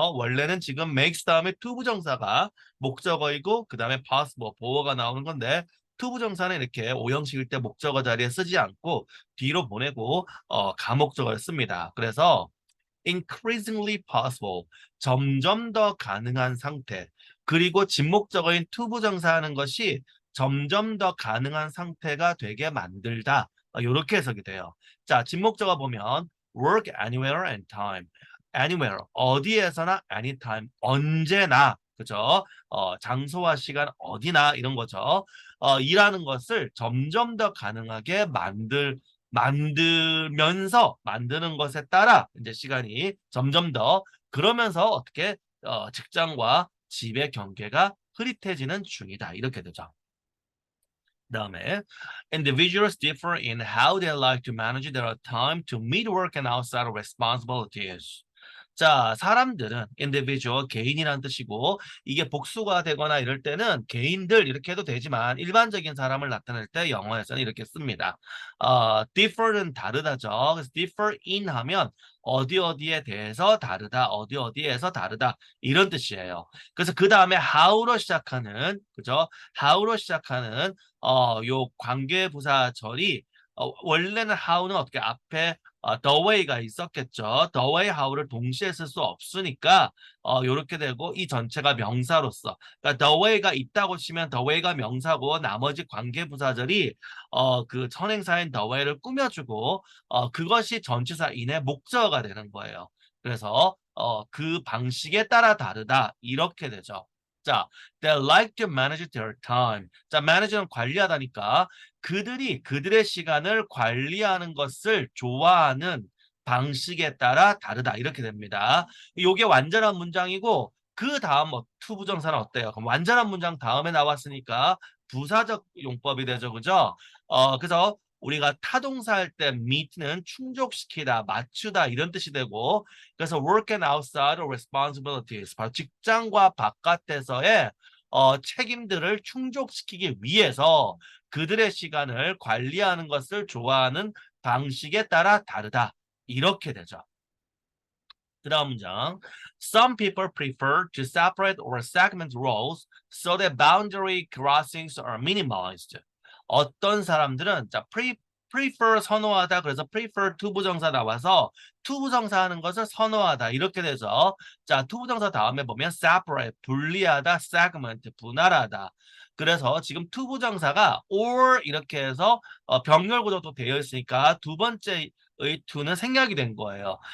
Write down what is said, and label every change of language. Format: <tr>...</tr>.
<ko>원래는 지금 makes 다음에 to 부정사가 목적어이고 그 다음에 possible, 보어가 나오는 건데 투부정사는 이렇게 오형식일 때 목적어 자리에 쓰지 않고 뒤로 보내고 가목적어를 씁니다. 그래서</ko> <en>increasingly possible,</en> <ko>점점 더 가능한 상태. 그리고 진목적어인 투부정사 하는 것이 점점 더 가능한 상태가 되게 만들다. 이렇게 해석이 돼요. 자, 진목적어 보면</ko> <en>work anywhere and time.</en> <ko>anywhere, 어디에서나 anytime, 언제나. 그죠? 장소와 시간 어디나 이런 거죠. 일하는 것을 점점 더 가능하게 만들면서 만드는 것에 따라 이제 시간이 점점 더 그러면서 어떻게 직장과 집의 경계가 흐릿해지는 중이다. 이렇게 되죠.</ko> <en>그다음에 individuals differ in how they like to manage their time to meet work and outside responsibilities.</en> <ko>자, 사람들은 individual, 개인이란 뜻이고 이게 복수가 되거나 이럴 때는 개인들 이렇게 해도 되지만 일반적인 사람을 나타낼 때 영어에서는 이렇게 씁니다. differ는 다르다죠. 그래서 differ in 하면 어디 어디에 대해서 다르다, 어디 어디에서 다르다 이런 뜻이에요. 그래서 그 다음에 how로 시작하는 그죠? how로 시작하는 요 관계부사절이 원래는 how는 어떻게 앞에 the way가 있었겠죠. the way, how를 동시에 쓸 수 없으니까 요렇게 되고 이 전체가 명사로서 그러니까 the way가 있다고 치면 the way가 명사고 나머지 관계부사절이 그 선행사인 the way를 꾸며주고 그것이 전치사인의 목적어가 되는 거예요. 그래서 그 방식에 따라 다르다 이렇게 되죠.</ko> <en>자, they like to manage their time.</en> <ko>자, manage는 관리하다니까 그들이 그들의 시간을 관리하는 것을 좋아하는 방식에 따라 다르다. 이렇게 됩니다. 이게 완전한 문장이고 그 다음 투부정사는 어때요? 그럼 완전한 문장 다음에 나왔으니까 부사적 용법이 되죠. 그죠? 그래서 우리가 타동사 할 때 meet는 충족시키다, 맞추다 이런 뜻이 되고 그래서</ko> <en>work and outside responsibilities,</en> <ko>바로 직장과 바깥에서의 책임들을 충족시키기 위해서 그들의 시간을 관리하는 것을 좋아하는 방식에 따라 다르다. 이렇게 되죠. 그 다음 문장.</ko> <en>Some people prefer to separate or segment roles so that boundary crossings are minimized.</en> <ko>어떤 사람들은 자, prefer 선호하다. 그래서 prefer to 부정사 나와서 to 부정사 하는 것을 선호하다. 이렇게 되죠. 자, to 부정사 다음에 보면 separate, 분리하다, segment, 분할하다. 그래서 지금 to 부정사가 or 이렇게 해서 병렬 구조도 되어 있으니까 두 번째 의 to는 생략이 된 거예요.</ko>